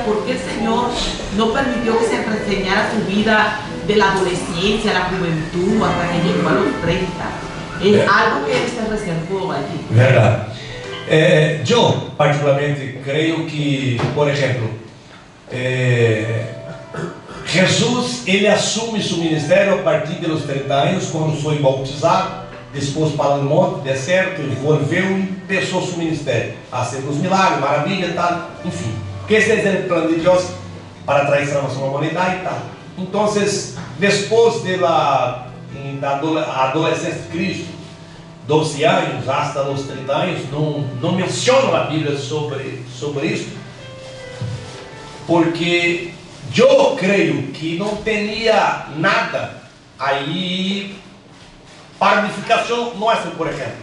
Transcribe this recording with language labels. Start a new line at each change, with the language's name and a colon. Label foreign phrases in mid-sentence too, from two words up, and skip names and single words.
Spanish: ¿Por qué el Señor no permitió que se reseñara su vida de la adolescencia, la juventud, hasta que llegó a los 30? Es algo que Él se reservó allí. Verdad. Yo particularmente creo que, por ejemplo, Jesús,
Portuguese: ele assume
Spanish: su ministerio
Portuguese: a partir
Spanish: de los 30 años, cuando
Portuguese: foi bautizado, depois para o monte, deserto, envolveu e começou
Spanish: su ministerio, haciendo
Portuguese: os milagres, maravilhas e tal, enfim. Porque esse é o plano de Deus para trazer salvação à humanidade e tal. Então, depois da adolescência de Cristo, 12 anos, hasta os 30 anos, não menciona a Bíblia sobre isso, porque eu creio que não teria nada aí para edificação nossa, por exemplo.